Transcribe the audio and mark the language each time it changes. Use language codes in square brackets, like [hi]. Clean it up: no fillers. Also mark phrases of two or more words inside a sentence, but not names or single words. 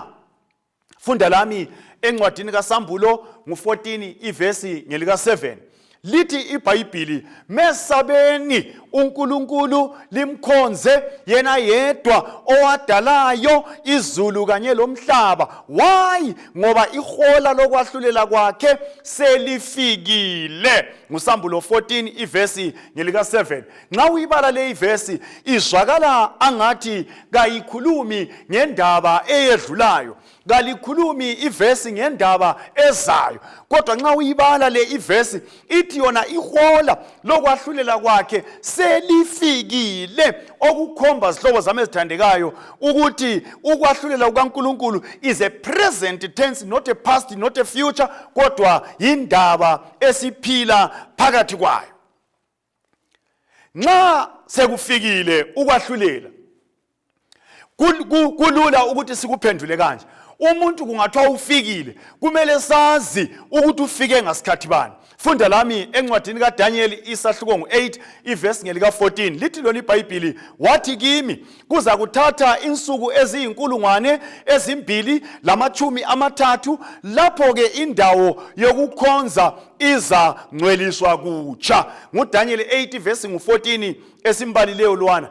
[nd] Funda lami encwadini kaSambulo ngo14 ivesi ngelika 7. Lithi iBhayibhili mesabeni uNkulunkulu limkhonze yena yedwa owadalayo izulu kanye lomhlaba. Why? Ngoba ihola lokwahlulela kwakhe selifikile. NguSambulo 14 ivesi ngelika 7. Nxa uyibala le ivesi izwakala angathi kayikhulumi ngendaba eyedlulayo. Kalikhulumi ivesi ngendaba ezayo kodwa nxa uyibala le ivesi ithi yona ihola lokwahlulela kwakhe selifikile okukhomba zihlobo zami ezithandekayo ukuthi ukwahlulela kukaNkulunkulu [en] is a present tense, not a past, not a future, [nd] kodwa indaba esiphila phakathi kwayo. Nxa sekufikile ukwahlulela kulula ukuthi sikuphendule kanje. Umuntu kungathiwa ufikile kumele sazi ukuthi ufike ngasikhathi bani. Funda lami encwadini kaDaniel isahluko ngo8 ivesi ngelika 14 lithi lona iBhayibhili wathi kimi kuza kuthatha insuku eziyinkulungwane ezimbili lamachumi amathathu lapho ke indawo yokukhonza iza ngcweliswa kutsha. NguDaniel 8 vesi ngu14 esimbalileyo lwana.